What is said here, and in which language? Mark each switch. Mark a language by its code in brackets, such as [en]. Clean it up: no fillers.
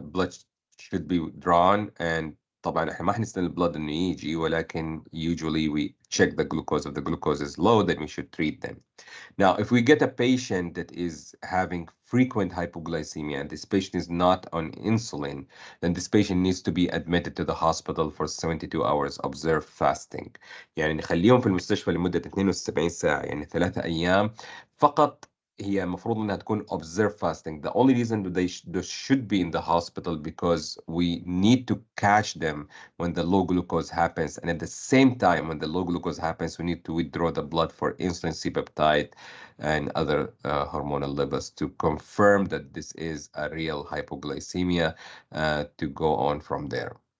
[en] Blood should be drawn, and [ar] طبعا احنا ما حنستنى البلد انه يجي، ولكن [en] usually we check the glucose. If the glucose is low, then we should treat them. Now, if we get a patient that is having frequent hypoglycemia and this patient is not on insulin, then this patient needs to be admitted to the hospital for 72 hours observed fasting. [ar] يعني نخليهم في المستشفى لمدة 72 ساعة، يعني 3 أيام فقط. هي المفروض انها تكون [en] observed fasting. The only reason they should be in the hospital because we need to catch them when the low glucose happens, and at the same time when the low glucose happens we need to withdraw the blood for insulin, C-peptide, and other hormonal levels to confirm that this is a real hypoglycemia, to go on from there.